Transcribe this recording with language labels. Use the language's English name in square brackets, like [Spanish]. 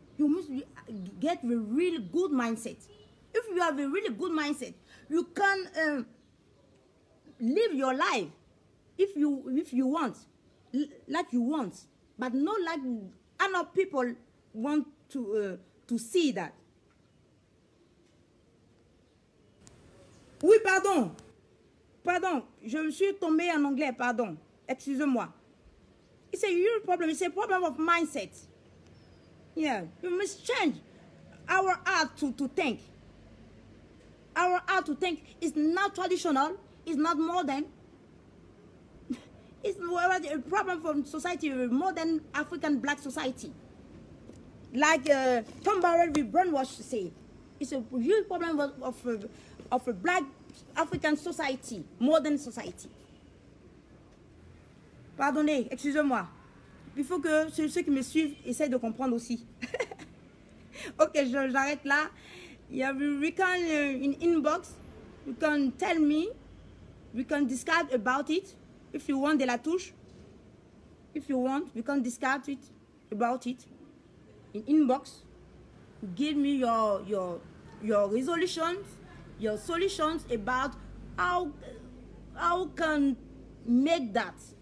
[English] You must get a really good mindset. If you have a really good mindset, you can live your life if you want, like you want, but not like other people want to see that. [French] Oui, pardon. Pardon, je me suis tombée en anglais, pardon. Excusez-moi. [English] It's a real problem. It's a problem of mindset. Yeah, we must change our art to think. Our art to think is not traditional. It's not modern. It's a problem from society, modern African black society. Like Tom Barrett with brainwash say, it's a real problem of a black African society, modern society. [French] Pardonnez, excusez-moi. Il faut que ceux qui me suivent essayent de comprendre aussi. Ok, j'arrête là. [English] Yeah, we can in inbox, you can tell me, we can discuss about it. If you want [French] de la touche, [English] if you want, we can discuss it about it in inbox. Give me your resolutions, your solutions about how can make that.